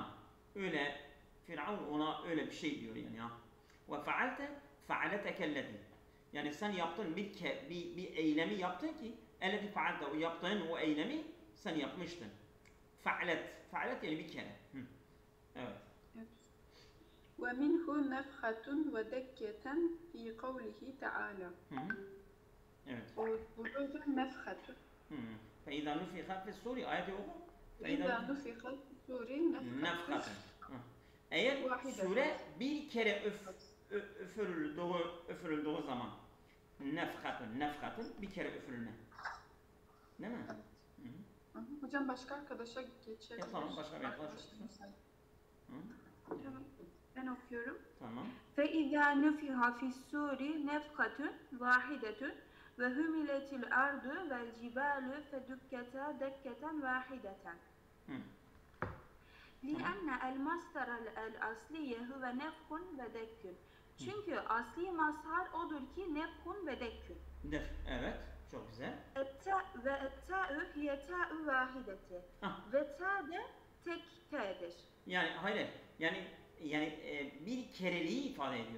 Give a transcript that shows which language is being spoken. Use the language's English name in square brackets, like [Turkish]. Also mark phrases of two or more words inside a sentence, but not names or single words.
[Turkish] Öyle Firavun ona öyle bir şey diyor yani ya. [Arabic] وفعلت التي. [Turkish] Yani sen yaptın bir eylemi yaptın ki [Arabic] التي فعلت, [Turkish] o yaptığın o eylemi sen yapmıştın. Fa'alet yani bir kere. Evet. [Arabic] ومنه نفخة ودكة في قوله تعالى. [Turkish] Evet. Burada nefhat. [Arabic] فإذا نفخ في الصور [Turkish] ayeti oku. [Arabic] فإذا نفخ في الصور نفخة. [Turkish] Eğer sure bir kere üfürüldüğü zaman nefhatun bir kere üfürülme. Değil mi? Hocam başka arkadaşa geçebilir. Tamam, başka bir arkadaş olsun. Tamam. Ben okuyorum. Tamam. [Arabic] فَإِذَا نُفِخَ فِي الصُّورِ نَفْخَةٌ وَاحِدَةٌ وَهُمِلَتِ الْأَرْضُ وَالْجِبَالُ فَدُكَّتَا دَكَّةً وَاحِدَةً لِأَنَّ الْمَصْدَرَ الْأَصْلِيَّ هُوَ نَفْخٌ وَدَكٌّ. [Turkish] Çünkü asli mazhar odur ki [Arabic] نفخ ودك. [Turkish] Evet, çok güzel. [Arabic] والتاء هي تاء الوحدة. [Turkish] Ve ta de tek ta'dır. Yani hayır, yani bir kereliği ifade ediyor.